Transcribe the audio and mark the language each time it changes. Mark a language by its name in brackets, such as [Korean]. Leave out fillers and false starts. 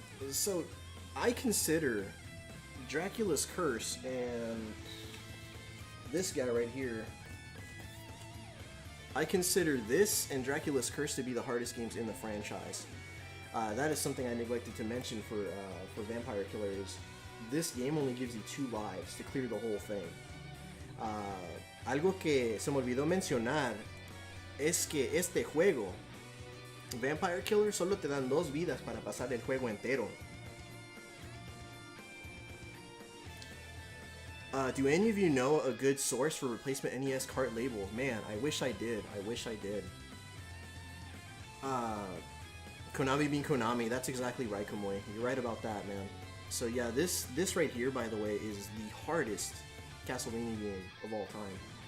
[English] So I consider Dracula's Curse and this guy right here, I consider this and Dracula's Curse to be the hardest games in the franchise. That is something I neglected to mention for Vampire Killer is this game only gives you 2 lives to clear the whole thing. [Spanish] Algo que se me olvidó mencionar es que este juego, Vampire Killer, solo te dan 2 vidas para pasar el juego entero. [English] Do any of you know a good source for replacement NES cart labels? Man, I wish I did. I wish I did. Konami being Konami, that's exactly right, Kamoy. You're right about that, man. So yeah, this right here, by the way, is the hardest Castlevania game of all time.